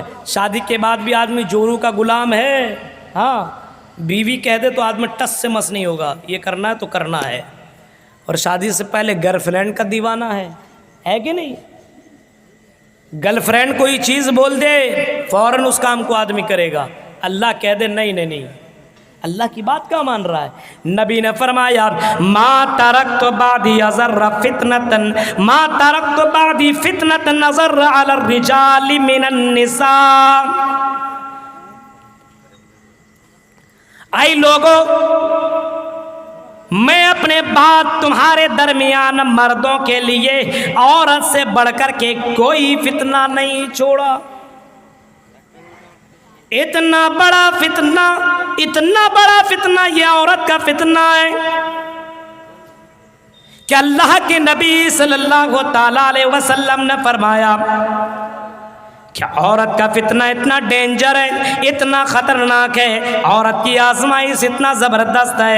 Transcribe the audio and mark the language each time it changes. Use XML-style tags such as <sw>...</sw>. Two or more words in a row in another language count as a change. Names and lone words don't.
<ur>شادی کے بعد بھی آدمی جورو کا غلام ہے، ہاں بیوی کہہ دے تو آدمی ٹس سے مس نہیں ہوگا، یہ کرنا ہے تو کرنا ہے، اور شادی سے پہلے</ur> <en>girl friend</en> <ur>کا دیوانہ ہے کہ نہیں؟</ur> <en>girl friend</en> <ur>کوئی چیز بول دے فوراً اس کام کو آدمی کرے گا، اللہ کہہ دے نہیں، اللہ کی بات کیا مان رہا ہے؟ نبی نے فرمایا،</ur> <ar>ما ترکت بعدی ازر فتنتن، ما ترکت بعدی فتنتن ازر علی الرجال من النساء۔</ar> <ur>اے لوگو، میں اپنے بعد تمہارے درمیان مردوں کے لیے عورت سے بڑھ کر کے کوئی فتنہ نہیں چھوڑا۔ اتنا بڑا فتنہ یہ عورت کا فتنہ ہے کہ اللہ کے نبی</ur> <ar>صلی اللہ تعالیٰ علیہ وسلم</ar> <ur>نے فرمایا کہ عورت کا فتنہ اتنا ڈینجر ہے، اتنا خطرناک ہے، عورت کی آزمائش اتنا زبردست ہے۔</ur>